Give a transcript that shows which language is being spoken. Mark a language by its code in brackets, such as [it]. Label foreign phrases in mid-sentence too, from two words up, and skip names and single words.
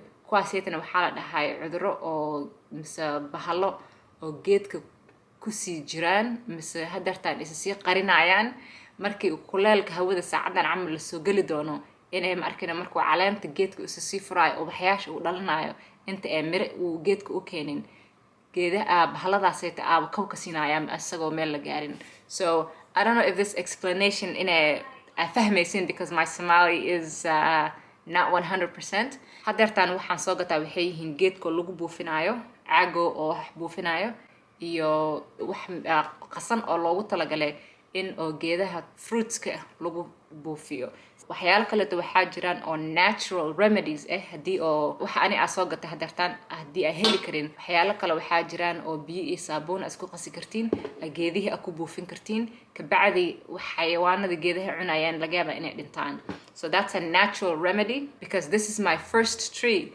[so] Kuwaasaytana waxaa la dhahay cudurro oo mise bahallo oo geedka kusii jiraan mise hadeertaan isa sii qarinayaan. Markii kuleelka hawada saacadan camal la soo gali doono inay ma arkina markuu caleenta geedka isa sii furaayo oo waxyaasha uu dhalanayo inta miro uu geedka u keenin, geedaha bahalladaasayta kaw ka siinayaan asagoo meel la gaarin. [en] So I don't know if this explanation fahmaysin, because my Somali is not 100%. [so] Hadeertaan waxaan soo gataa waxay yihiin geedka lagu buufinayo, caago oo wax buufinayo iyo wax qasan oo loogu talagalay in oo geedaha fruitska lagu buufiyo. Waxyaalo kale waxaa jiraan oo [en] natural remedies [so] haddii oo waxa ani soo gatay hadeertaan haddii ay heli karin. Waxyaalo kale waxaa jiraan oo biyo iyo saabuun isku qasi kartiin, geedihii ku buufin kartiin, ka bacdi xayawaanada geedaha cunayaan laga yaabaa inay dhintaan. [en] So that's a natural remedy, because this is my first tree.